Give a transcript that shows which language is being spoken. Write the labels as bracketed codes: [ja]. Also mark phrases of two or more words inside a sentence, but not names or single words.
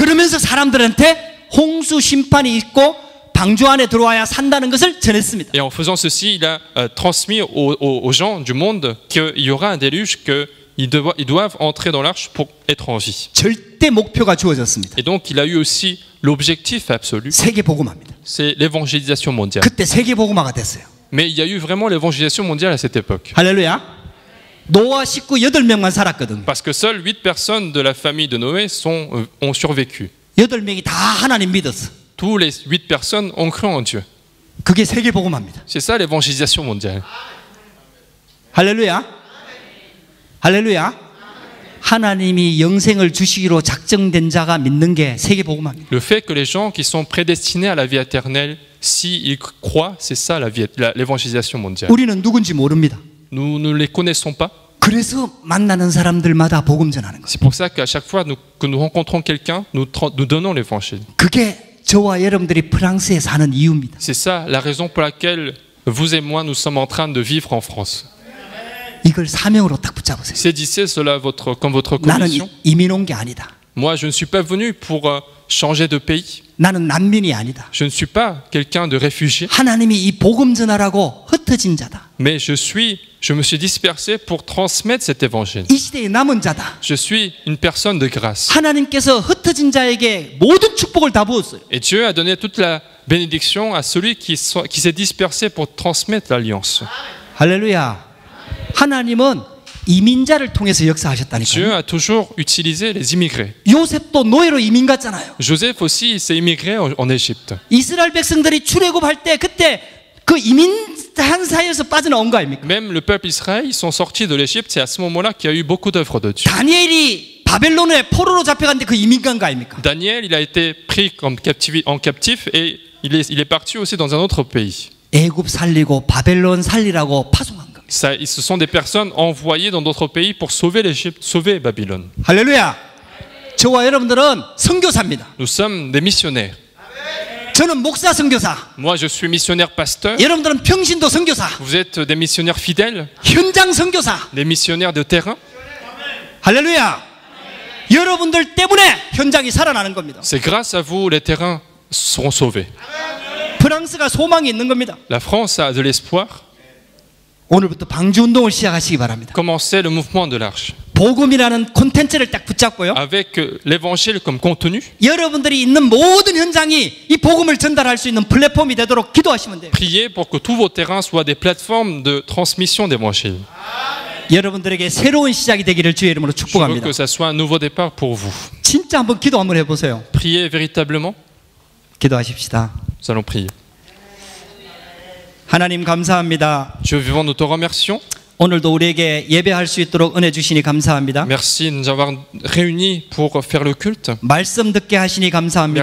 [ko] 그러면서 사람들한테 홍수 심판이 있고 방주 안에 들어와야 산다는 것을 전했습니다. [fr] Et en faisant ceci, il a transmis aux gens du monde qu'il y aura un déluge, qu'ils doivent entrer dans l'arche pour être en vie. [ko] 절대 목표가 주어졌습니다. [fr] Et donc il a eu aussi l'objectif absolu, [ko] 세계 복음화입니다. [fr] c'est l'évangélisation mondiale. [ko] 그때 세계 복음화가 됐어요. [fr] Mais il y a eu vraiment l'évangélisation mondiale à cette époque. [ko] 할렐루야. 노아 식구 8명만 살았거든요. [fr] Parce que seules 8 personnes de la famille de Noé ont survécu. [ko] 8명이 다 하나님 믿었어. [fr] Tous les 8 personnes ont cru en Dieu. [ko] 그게 세계 복음화입니다. [fr] C'est ça l'évangélisation mondiale. [ko] 할렐루야. 할렐루야. 하나님이 영생을 주시기로 작정된 자가 믿는 게 세계 복음화입니다. [fr] Le fait que les gens qui sont prédestinés à la vie éternelle, s'ils croient, c'est ça l'évangélisation mondiale. [ko] 우리는 누군지 모릅니다. [fr] Nous ne les connaissons pas. [ko] 그래서 만나는 사람들마다 복음 전하는 거예요. [fr] C'est pour ça qu'à chaque fois que nous rencontrons quelqu'un, nous donnons l'évangile. [ko] 그게 저와 여러분들이 프랑스에 사는 이유입니다. [fr] C'est ça la raison pour laquelle vous et moi nous sommes en train de vivre en France. [ko] 이걸 사명으로 딱 붙잡으세요. [fr] Saisissez cela comme votre [ko] 나는 [fr] commission. [ko] 이민 온 게 아니다. [fr] Moi, je ne suis pas venu pour changer de pays. [ko] 나는 난민이 아니다. [fr] Je ne suis pas quelqu'un de réfugié. [ko] 하나님이 이 복음 전하라고 흩어진 자다. [fr] Mais je me suis dispersé pour transmettre cet évangile. [ko] 이 시대의 남은 자다. [fr] Je suis une personne de grâce. [ko] 하나님께서 흩어진 자에게 모든 축복을 다 부었어요. [fr] Et Dieu a donné toute la bénédiction à celui qui s'est dispersé pour transmettre l'alliance. [ko] 할렐루야. 하나님은 이민자를 통해서 [fr] Dieu [ko] 역사하셨다니까요. [fr] a toujours utilisé les immigrés. [ko] 요셉도 노예로 이민 갔잖아요. [fr] Joseph aussi s'est immigré en Égypte. [ko] 이스라엘 백성들이 출애굽할 때 그때 그 이민한 사이에서 빠져나온 거 아닙니까? [fr] Même le peuple Israël, ils sont sortis de l'Égypte. C'est à ce moment-là qu'il y a eu beaucoup d'œuvres de Dieu. [ko] 다니엘이 바벨론에 포로로 잡혀갔는데 그 이민 간 거 아닙니까? [fr] Daniel, il a été pris en captif et il est parti aussi dans un autre pays. [ko] 애굽 살리고 바벨론 살리라고 파송한 겁니다. [fr] Ce sont des personnes envoyées dans d'autres pays pour sauver l'Égypte, sauver Babylone. [ko] 할렐루야. 저와 여러분들은 선교사입니다. [fr] Nous sommes des missionnaires. [ko] 저는 목사 선교사. [fr] Moi, je suis missionnaire pasteur. [ko] 여러분들은 평신도 선교사. [fr] Vous êtes des missionnaires fidèles, [ko] 현장 선교사. [fr] des missionnaires de terrain. [ko] 할렐루야. 여러분들 때문에 현장이 살아나는 겁니다. [fr] C'est grâce à vous, les terrains seront sauvés. [ko] 프랑스가 소망이 있는 겁니다. [fr] La France a de l'espoir. [ko] 오늘부터 방주 운동을 시작하시기 바랍니다. [fr] Commencez le mouvement de l'Arche. [ko] 복음이라는 콘텐츠를 딱 붙잡고요. [fr] Avec l'évangile comme contenu, [ko] 여러분들이 있는 모든 현장이 이 복음을 전달할 수 있는 플랫폼이 되도록 기도하시면 돼요. [fr] priez pour que tous vos terrains soient des plateformes de transmission d'évangile. [ko] 여러분들에게 새로운 시작이 되기를 주의 이름으로 [fr] Je veux [ko] 축복합니다. [fr] que ça soit un nouveau départ pour vous. [ko] 진짜 한번 기도 한번 해보세요. [fr] Priez véritablement. [ko] 기도하십시다. [fr] Nous allons prier. [ko] 하나님 감사합니다. [fr] Dieu vivant, nous te remercions. [ko] 오늘도 우리에게 예배할 수 있도록 은혜 주시니 감사합니다. [fr] Merci de nous avoir réunis pour faire le culte. [ko] 말씀 듣게 하시니 감사합니다.